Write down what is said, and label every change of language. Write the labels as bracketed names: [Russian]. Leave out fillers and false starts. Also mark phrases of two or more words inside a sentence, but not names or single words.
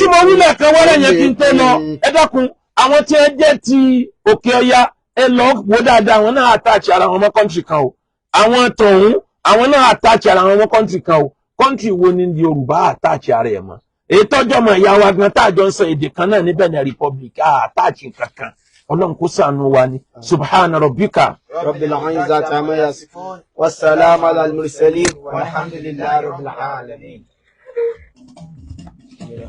[Yoruba] Ẹ tí mo wí lẹ́ẹ̀kan wọ́n yẹn kí n tó lọ, ẹ dákun, àwọn tí ẹ jẹ́ ti Òkè Ọya, ẹ lọ wo dáadáa, àwọn náà attach ara wọn mọ́ country kan o. Àwọn tọ̀hún, àwọn náà attach ara wọn mọ́ country kan o. Country wo ni Yorùbá attach ara ẹ̀ mọ́? Èyí tọ́jọ́ mọ̀ ìyá wa gan táàjọ ń sọ èdè kan náà ní Benin Republic, attach kankan. Ọlọ́run kó ṣàánú wa ni. [Arabic] سبحان ربك. رب العزة عما يصفون. والسلام على المرسلين. والحمد لله رب العالمين.